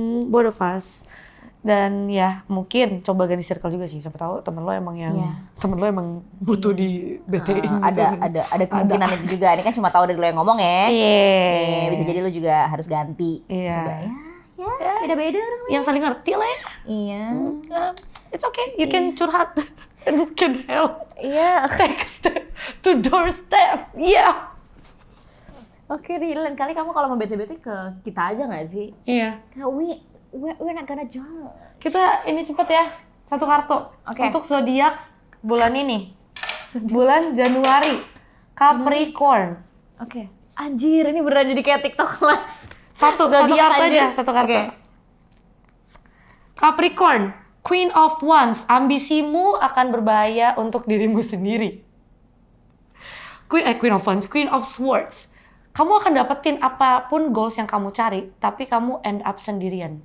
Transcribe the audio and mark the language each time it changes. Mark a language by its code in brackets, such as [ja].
[en] Both of us. [id] Dan ya mungkin coba ganti circle juga sih. Siapa tahu temen lo emang yang temen lo emang butuh di BT-in gitu. Ada kemungkinan itu juga. Ini kan cuma tahu dari lo yang ngomong ya. Iya. Bisa jadi lo juga harus ganti. Iya. Coba ya beda-beda orang. Yang saling ngerti lah ya. Iya. [en] It's okay, you can curhat and we can help. [id] Iya. [en] Take a step to doorstep. Yeah. [id] Oke, lain kali kamu kalau mau bete-bete ke kita aja nggak sih? Iya. Kayak [en] we're not gonna judge. [id] Kita ini cepet ya, satu kartu. Oke. Untuk zodiak bulan ini. Bulan Januari. Capricorn. Oke. Anjir, ini beneran jadi kayak TikTok lah. Satu Zodiak kartu aja. aja, satu kartu. Oke. Capricorn, Queen of Wands, ambisimu akan berbahaya untuk dirimu sendiri. Queen of Wands, Queen of Swords. Kamu akan dapetin apapun goals yang kamu cari, tapi kamu [en] end up [id] sendirian.